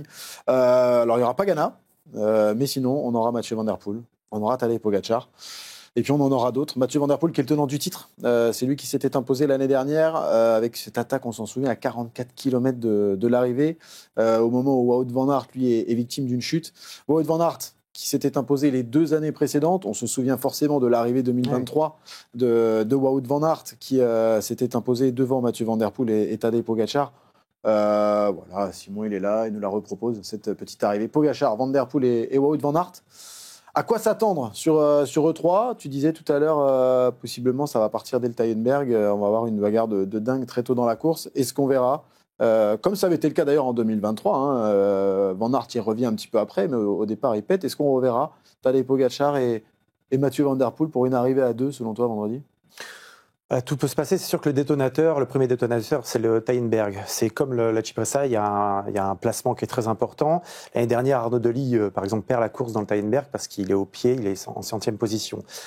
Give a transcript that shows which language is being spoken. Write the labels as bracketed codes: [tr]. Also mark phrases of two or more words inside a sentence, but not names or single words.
[fr] Alors, il n'y aura pas Ganna, mais sinon, on aura Mathieu Van Der Poel, on aura Tadej Pogacar. Et puis on en aura d'autres. Mathieu Van Der Poel qui est le tenant du titre. C'est lui qui s'était imposé l'année dernière avec cette attaque, on s'en souvient, à 44 km de l'arrivée, au moment où Wout van Aert, lui, est victime d'une chute. Wout van Aert qui s'était imposé les 2 années précédentes. On se souvient forcément de l'arrivée 2023 de Wout van Aert qui s'était imposé devant Mathieu Van Der Poel et Tadej Pogacar. Voilà, Simon il est là, il nous la repropose, cette petite arrivée. Pogacar, Van Der Poel et Wout van Aert. À quoi s'attendre sur E3 ? Tu disais tout à l'heure, possiblement, ça va partir dès le Taillenberg. On va avoir une bagarre de dingue très tôt dans la course. Est-ce qu'on verra comme ça avait été le cas d'ailleurs en 2023. Van Aert y revient un petit peu après, mais au départ, il pète. Est-ce qu'on reverra Tadej Pogacar et Mathieu Van Der Poel pour une arrivée à 2, selon toi, vendredi ? Tout peut se passer. C'est sûr que le premier détonateur, c'est le Taillenberg. C'est comme la Cipressa, il y a un placement qui est très important. L'année dernière, Arnaud Delis, par exemple, perd la course dans le Taillenberg parce qu'il est au pied, il est en 100e position.